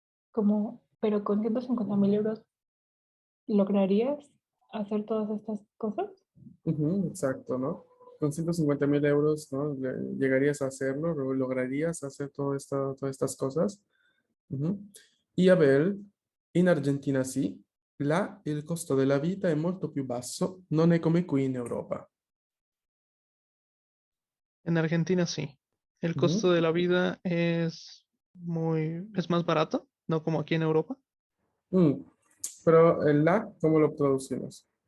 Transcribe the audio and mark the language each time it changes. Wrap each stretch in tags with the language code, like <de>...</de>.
<es>Como, pero con 150.000 euros, ¿lograrías hacer todas estas cosas? Ujú, exacto, ¿no? Con 150.000 euros, ¿no? Llegarías a hacerlo, lograrías hacer todas estas cosas. Ujú.</es> <it>Y Abel, in Argentina sì, là il costo della vita è molto più basso, non è come qui in Europa.</it> <es>En Argentina sí. El Ujú. costo de la vida es más barato, no como aquí en Europa. Mm, Pero el la, ¿cómo lo traducimos?</es>